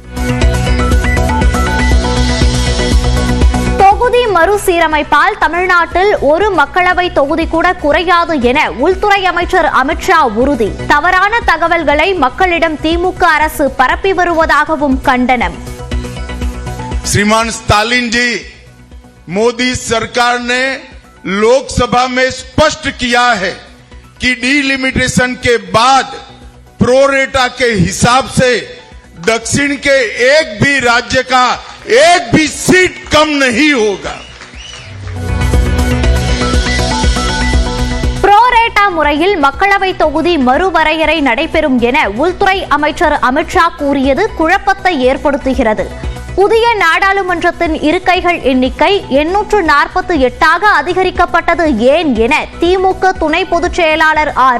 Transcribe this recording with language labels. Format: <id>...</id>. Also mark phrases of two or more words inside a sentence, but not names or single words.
<ta>தொகுதி மறுசீரமைப்பால் தமிழ்நாட்டில் ஒரு மக்களவை தொகுதி கூட குறையாது என உள்துறை அமைச்சர் அமித்ஷா உறுதி. தவறான தகவல்களை மக்களிடம் திமுக அரசு பரப்பி வருவதாகவும் கண்டனம்.</ta> <hi>श्रीमान स्टालिन जी, मोदी सरकार ने लोकसभा में स्पष्ट किया है कि डीलिमिटेशन के बाद प्रोरेटा के हिसाब से दक्षिण के एक भी राज्य का एक भी सीट कम नहीं होगा.</hi> <ta>புரோரேட்டா முறையில் மக்களவை தொகுதி மறுவரையறை நடைபெறும் என உள்துறை அமைச்சர் அமித்ஷா கூறியது குழப்பத்தை ஏற்படுத்துகிறது. புதிய நாடாளுமன்றத்தின் இருக்கைகள் எண்ணிக்கை 848ஆக அதிகரிக்கப்பட்டது ஏன் என திமுக துணை பொதுச் செயலாளர் ஆர்.</ta>